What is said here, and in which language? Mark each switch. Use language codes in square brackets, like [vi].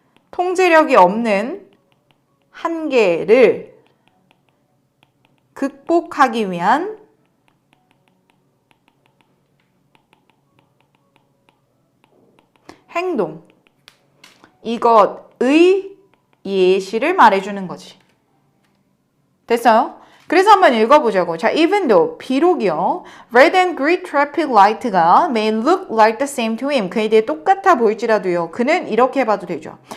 [ko] 통제력이 없는 한계를 극복하기 위한 행동. 이것의 예시를 말해주는 거지. 됐어요? 그래서 한번 읽어보자고. 자, [en] even though, [ko] 비록이요. [en] Red and green traffic light가 may look like the same to him. [ko] 그에 대해 똑같아 보일지라도요. 그는 이렇게 해봐도 되죠.